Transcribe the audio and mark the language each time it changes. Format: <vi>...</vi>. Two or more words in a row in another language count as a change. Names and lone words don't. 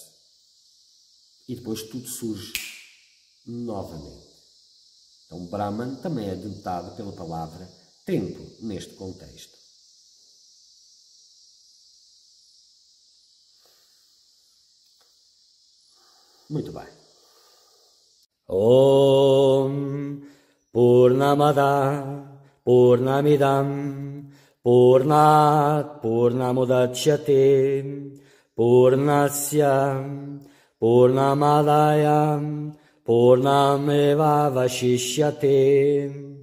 <pt>E depois tudo surge novamente. Então, Brahman também é denotado pela palavra tempo neste contexto. Muito bem.</pt> <sa>ॐ पूर्णमदः पूर्णमिदं पूर्णात् पूर्णमुदच्यते पूर्णस्य पूर्णमादाय पूर्णमेव अवशिष्यते.</sa>